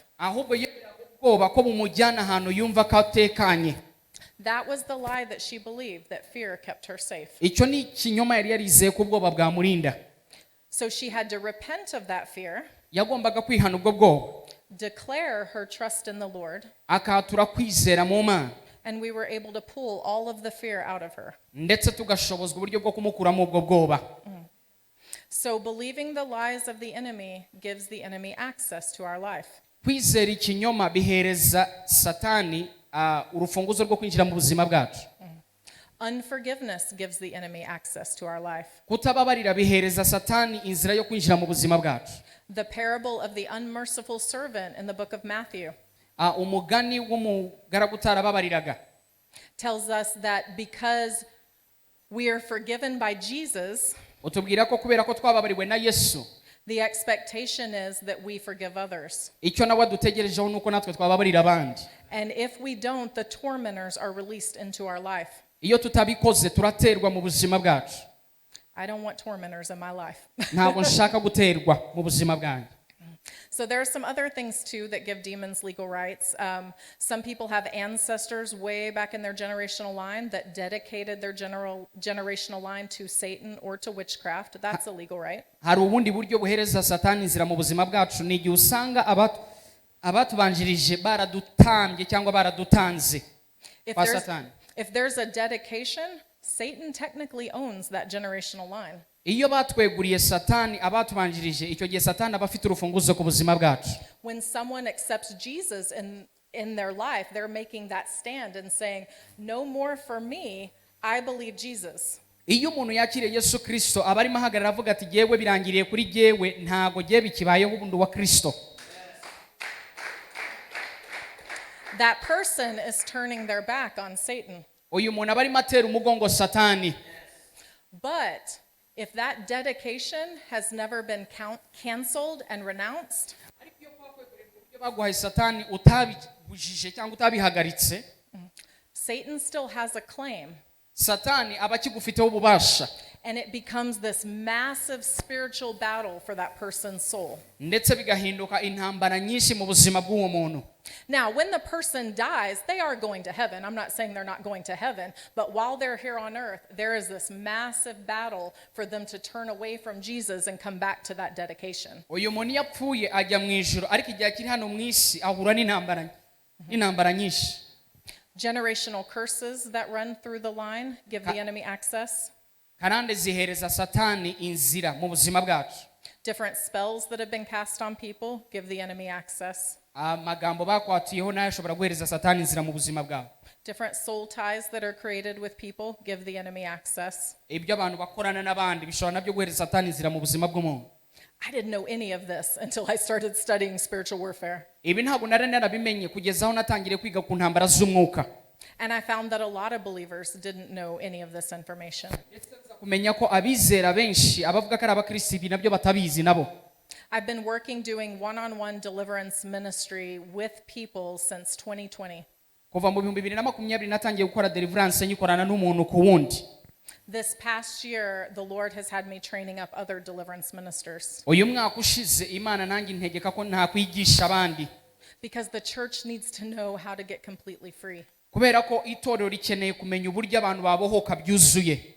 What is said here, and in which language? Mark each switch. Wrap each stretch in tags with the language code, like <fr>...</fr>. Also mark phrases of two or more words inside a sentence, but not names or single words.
<rw>Ahubwo yemeraga ubwoba ko bumujyana ahantu yumva ko atekanye.</rw> <en>That was the lie that she believed, that fear kept her safe.</en> <rw>Icyo ni ikinyoma yari yarizeye ko ubwoba bwamurinda.</rw> <en>So she had to repent of that fear.</en> <rw>Yagombaga kwihana ubwo bwoba.</rw> <en>Declare her trust in the Lord.</en> <rw>Akatura kwizera mu Mana.</rw> <en>And we were able to pull all of the fear out of her.</en> <rw>Ndetse tugashobozwa uburyo bwo kumukuramo ubwo bwoba.</rw> <en>So believing the lies of the enemy gives the enemy access to our life.</en> <rw>Kwizera ikinyoma bihereza Satani urufunguzo rwo kwinjira mu buzima bwacu.</rw> <en>Unforgiveness gives the enemy access to our life.</en> <rw>Kutababarira bihereza Satani inzira yo kwinjira mu buzima bwacu.</rw> <en>The parable of the unmerciful servant in the book of Matthew</en> <rw>umugani w'umugaragu utarababariraga</rw> <en>tells us that because we are forgiven by Jesus,</en> <rw>utubwira ko kubera ko twababariwe na Yesu,</rw> <en>the expectation is that we forgive others.</en> <rw>icyo nawe dutegerejeho nuko natwe twababarira abandi.</rw> <en>And if we don't, the tormentors are released into our life.</en> <rw>Iyo tutabikoze turaterwa mu buzima bwacu.</rw> <en>I don't want tormentors in my life.</en> <rw>Ntabwo nshaka guterwa mu buzima bwanjye.</rw> <en>So there are some other things too that give demons legal rights. Some people have ancestors way back in their generational line that dedicated their generational line to Satan or to witchcraft. That's a legal right.</en> <rw>Hari ubundi buryo buhereza Satani inzira mu buzima bwacu, ni igihe usanga abatubanjirije baradutambye cyangwa baradutanze kwa Satani.</rw> <en>If there's a dedication, Satan technically owns that generational line.</en> <rw>Iyo batweguriye Satani abatubanjirije, icyo gihe Satani aba afite urufunguzo ku buzima bwacu.</rw> <en>When someone accepts Jesus in their life, they're making that stand and saying, "No more for me, I believe Jesus."</en> <rw>Iyo umuntu yakiriye Yesu Kristo aba arimo ahagarara avuga ati yewe birangiriye kuri jewe, ntago giye bikibayeho ubundi wa Kristo.</rw> <en>That person is turning their back on Satan.</en> <rw>Uyu muntu aba arimo atera umugongo Satani.</rw> <en>But If that dedication has never been canceled and renounced,</en> <rw>ariko iyo kwakwemerera ibyo baguhaye satani utabibujije cyangwa utabihagaritse,</rw> <en>Satan still has a claim.</en> <rw>satani aba akigufiteho ububasha,</rw> <en>And it becomes this massive spiritual battle for that person's soul.</en> <rw>ndetse bigahinduka intambara nyinshi mu buzima bw'uwo muntu.</rw> <en>Now, when the person dies, they are going to heaven. I'm not saying they're not going to heaven, but while they're here on earth, there is this massive battle for them to turn away from Jesus and come back to that dedication.</en> <rw>uyu muntu iyo apfuye ajya mu ijuru, ariko igihe akiri hano mu isi ahura n'intambara nyinshi.</rw> <en>Generational curses that run through the line give the enemy access.</en> <rw>karande zihereza satani inzira mu buzima bwacu.</rw> <en>Different spells that have been cast on people give the enemy access.</en> <rw>amagambo bakwatiyeho nayo ashobora guhereza satani inzira mu buzima bwawe.</rw> <en>Different soul ties that are created with people give the enemy access.</en> <rw>ibyo abantu bakorana n'abandi bishobora nabyo guhereza satani inzira mu buzima bw'umuntu.</rw> <en>I didn't know any of this until I started studying spiritual warfare.</en> <rw>ibi ntabwo nari narabimenye kugeza aho natangiriye kwiga ku ntambara z'umwuka.</rw> <en>And I found that a lot of believers didn't know any of this information.</en> <rw>kumenya ko abizera benshi abavuga ko ari abakristo ibi nabyo batabizi nabo.</rw> <en>I've been working doing one-on-one deliverance ministry with people since 2020.</en> <rw>kuva mu 2020 natangiye gukora deliverance nyikorana n'umuntu ku wundi.</rw> <en>This past year, the Lord has had me training up other deliverance ministers.</en> <rw>uyu mwaka ushize imana nanjye integeka ko ntakwigisha abandi,</rw> <en>Because the church needs to know how to get completely free.</en> <rw>kubera ko itorero rikeneye kumenya uburyo abantu babohoka byuzuye.</rw>